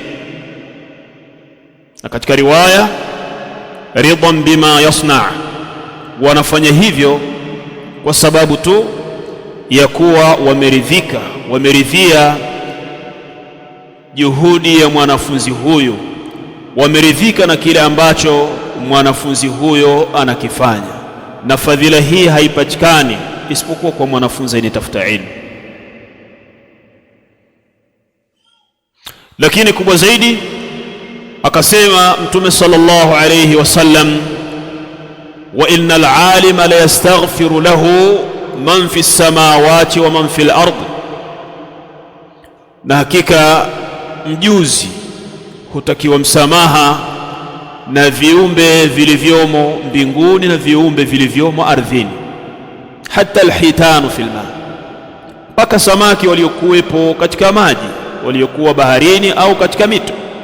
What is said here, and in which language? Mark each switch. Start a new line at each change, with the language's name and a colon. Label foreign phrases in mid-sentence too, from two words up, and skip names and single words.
Swahili: Na katika riwaya,
Arabic: رضا بما يصنع,
Swahili: wanafanya hivyo kwa sababu tu ya kuwa wameridhia juhudi ya mwanafunzi huyu, wameridhika na kile ambacho mwanafunzi huyo anakifanya. Na fadhila hii haipatikani isipokuwa kwa mwanafunzi anayetafuta ilmu. Lakini kubwa zaidi akasema Mtume
Arabic: صلى الله عليه وسلم وإن العالم ليستغفر له من في السماوات ومن في الأرض,
Swahili: na hakika mjuzi hutakiwa msamaha na viumbe vilivyomo mbinguni na viumbe vilivyomo ardhini, hata
Arabic: الحيتان في الماء,
Swahili: mpaka samaki waliokuwepo katika maji, waliokuwa baharini au katika mito.